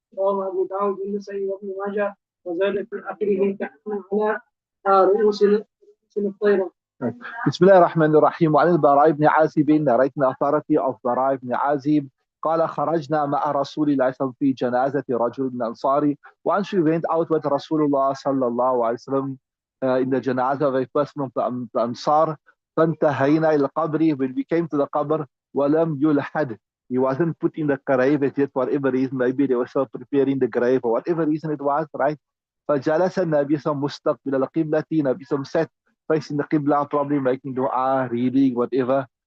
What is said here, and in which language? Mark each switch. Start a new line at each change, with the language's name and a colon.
Arabic: رواه أبو داود والنسائي وابن ماجه وزاد في آخره كأن على رؤوسنا الطيرة. بسم الله الرحمن الرحيم. وعن البراء بن عازب
English: narrating authority of Bara ibn Azib
Arabic: قال خرجنا مع رسول الله صلى الله عليه وسلم في جنازة رجل من الأنصار.
English: Once we went out with Rasulullah صلى الله عليه وسلم in the janazah of a person of the Ansar.
Arabic: فانتهينا إلى القبر,
English: when we came to the qabr,
Arabic: ولم يلحد,
English: he wasn't put in the grave yet for whatever reason, maybe they were still preparing the grave or whatever reason it was, right?
Arabic: فجلس النبي صلى الله عليه وسلم مستقبل القبلة,
English: Nabi صلى الله عليه وسلم sat facing the Qibla, probably making dua, reading, whatever.